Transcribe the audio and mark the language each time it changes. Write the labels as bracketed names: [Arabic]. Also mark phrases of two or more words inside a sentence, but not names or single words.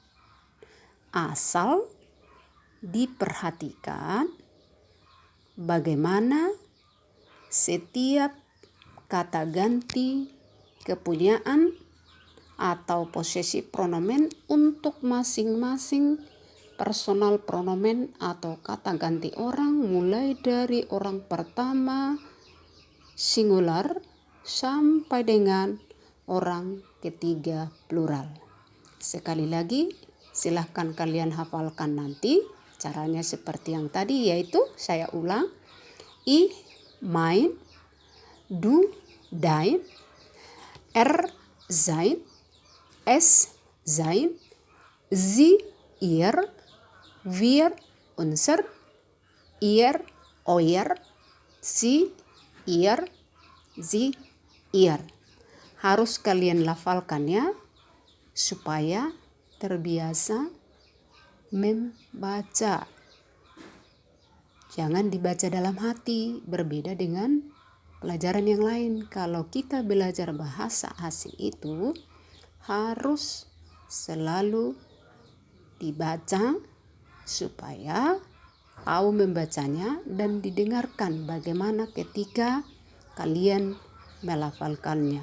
[Indonesian] Asal diperhatikan bagaimana setiap kata ganti kepunyaan atau posesif pronomen untuk masing-masing personal pronomen atau kata ganti orang, mulai dari orang pertama singular sampai dengan orang ketiga plural. Sekali lagi silahkan kalian hafalkan nanti caranya seperti yang tadi, yaitu saya ulang: [German] ich, mein, du, dein, er, sein, es, sein, sie, ihr, wir, unser, ihr, Oyer, sie, ihr, sie, ihr. [Indonesian] Harus kalian lafalkan ya, supaya terbiasa membaca. Jangan dibaca dalam hati, berbeda dengan pelajaran yang lain. Kalau kita belajar bahasa asing itu harus selalu dibaca supaya tahu membacanya dan didengarkan bagaimana ketika kalian melafalkannya.